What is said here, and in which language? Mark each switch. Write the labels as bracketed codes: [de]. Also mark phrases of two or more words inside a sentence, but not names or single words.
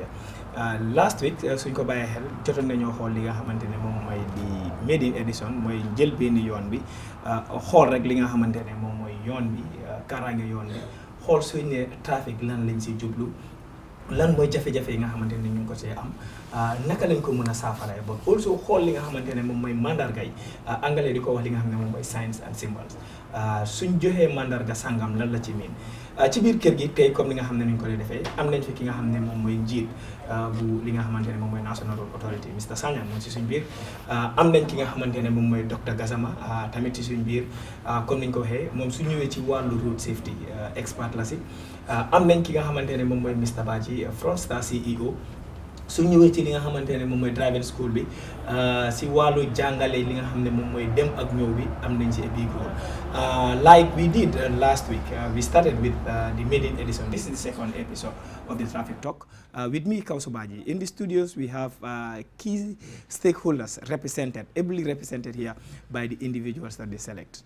[en] Last week [wo] suñ ko bàyyee xel jotoon nañoo xool li nga xamante ne moom mooy di [en] maiden edition [wo] mooy jël benn yoon bi xool rek li nga xamante ne moom mooy yoon bi kaaraange yoon bi xool suñ ne trafic lan lañ si jublu. lan mooy jafe-jafe yi nga xamante ne ñu ngi ko see am naka lañ ko mën a saafaraay ba also xool li nga xamante ne moom mooy mandarga yi anglais di ko wax li nga xam ne moom mooy [en] signs and symbols [wo] suñ joxee mandarga sangam lan la ci miin ci biir kër gi tey comme li nga xam ne ni ñu ko dee defee am nañ fi ki nga xam ne moom mooy njiit bu li nga xamante ne moom mooy National Road Authority Mr Sanyang moom si suñ biir am nañ ki nga xamante ne moom mooy Dr Gassama tamit ci suñ biir comme niñ ko waxee moom su ñëwee ci wàllu [en] road safety expert [wo] la si am nañ ki nga xamante ne moom mooy Mr Badji Frontstar CEO su ñëwee ci li nga xamante ne moom mooy [en] driving school [wo] bi si wàllu jàngale li nga xam ne moom mooy dem ak ñëw bi am nañ si [en] a big role like we did last week we started with the maiden edition. This is the second episode of the Traffic Talk with me Kausu Badji. In the studios we have key stakeholders represented, ably represented here by the individuals that they select.